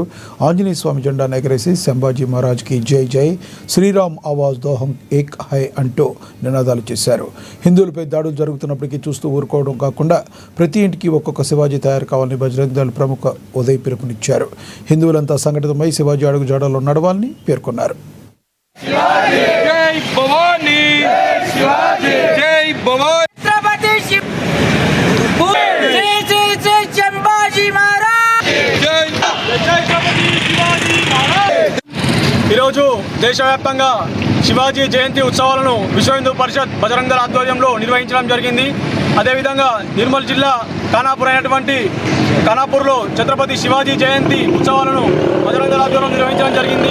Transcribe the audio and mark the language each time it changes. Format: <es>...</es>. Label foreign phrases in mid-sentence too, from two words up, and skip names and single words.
<te>ఆంజనేయ స్వామి జెండా ఎగరేసి</te> <hi>शंभाजी महाराज की जय जय,</hi> <te>శ్రీరామ్</te> <hi>आवाज़ दोहं एक है</hi> <te>అంటూ నినాదాలు చేశారు. హిందువులపై దాడులు జరుగుతున్నప్పటికీ చూస్తూ ఊరుకోవడం కాకుండా ప్రతి ఇంటికి ఒక్కొక్క శివాజీ తయారు కావాలని బజరంగ్ దళ ప్రముఖ ఉదయ్ పిలుపునిచ్చారు. హిందువులంతా సంఘటితమై శివాజీ అడుగు జాడలో నడవాలని పేర్కొన్నారు.</te> <mr>जय भवानी, जय भवानी, छत्रपति संभाजी महाराज, जय छत्रपति शिवाजी महाराज।</mr> <te>ఈరోజు దేశవ్యాప్తంగా శివాజీ జయంతి ఉత్సవాలను విశ్వ హిందూ పరిషత్ బజరంగ్ దళ ఆధ్వర్యంలో నిర్వహించడం జరిగింది. అదేవిధంగా నిర్మల్ జిల్లా ఖానాపూర్ అయినటువంటి ఖానాపూర్లో ఛత్రపతి శివాజీ జయంతి ఉత్సవాలను బజరంగ్ దళ ఆధ్వర్యంలో నిర్వహించడం జరిగింది.</te>